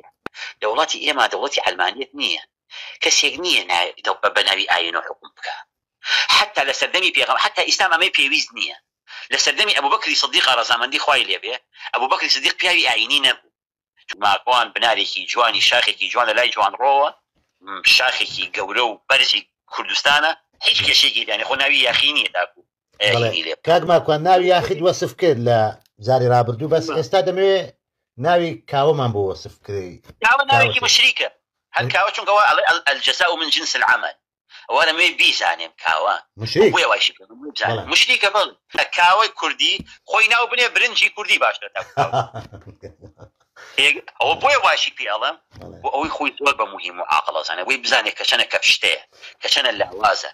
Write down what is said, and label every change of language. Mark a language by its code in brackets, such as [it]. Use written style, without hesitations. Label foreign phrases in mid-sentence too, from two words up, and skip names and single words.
[ckb] لە وڵاتی ئێمە دەوڵەتی عەلمانیەت نییە کەسێک نییە بە ناوی ئاین و حکوم بکە حتا لە سەردەمی پێغەمبەر حتا ئیسلام ئەمەی پێویست نییە لە سەردەمی ئەبوبەکری سیدیق ڕەزامەندی خوای لێبێ ئەبوبەکری سیدیق پیاوی ئاینی نەبوو ماکوان بنارێکی جوانی شاخێکی جوان لە لای جوان ڕۆوە شاخێکی گەورە و بەرزی کوردستانە هیچ کێشێکی دانی خۆ ناوی یاخی نییە تاکو کاک ماکوان ناوی یاخید وەسف کرد لە جاری ڕابردوو بەس ئێستا دەمەوێت ناوی کاوەمان بۆ وەسف کردی کاوە ناوێکی مشریکە هەر کاوە چونکەوە [ar] الجزاء من جنس العمل [ckb] ئەوانە مێ بیزانێم کاوە بۆیە وایشی مشریکە بڵ کاوەی کوردی خۆی ناو بنێ برنجی کوردی باشتر ئەوە بۆیە واشی پێ ئەڵم بۆ ئەوەی خۆی زۆر بە مهم و عاقڵەزانە وەی بزانێت کە چەنە کەفشتەیە کە چەنە لاوازە